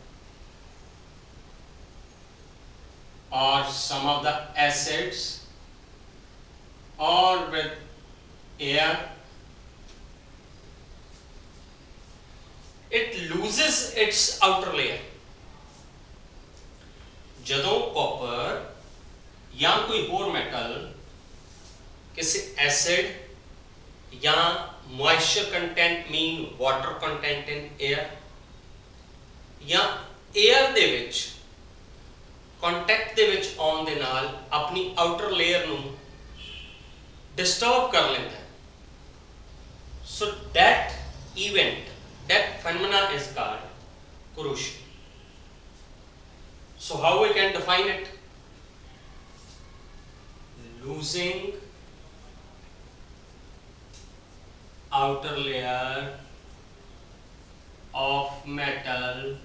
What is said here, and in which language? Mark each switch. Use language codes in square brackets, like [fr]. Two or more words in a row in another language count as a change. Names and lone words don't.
[en] or some of the acids or with air, it loses its outer layer. [pa] ਜਦੋਂ copper ਜਾਂ ਕੋਈ ਹੋਰ metal ਕਿਸੇ acid ਜਾਂ [en] moisture content mean water content in air [pa] ਜਾਂ air ਦੇ ਵਿੱਚ contact ਦੇ ਵਿੱਚ ਆਉਣ ਦੇ ਨਾਲ ਆਪਣੀ [en] outer layer [pa] ਨੂੰ disturb ਕਰ ਲੈਂਦਾ ਹੈ, [en] so that event, that phenomena is called corrosion. So how we can define it? Losing outer layer of metal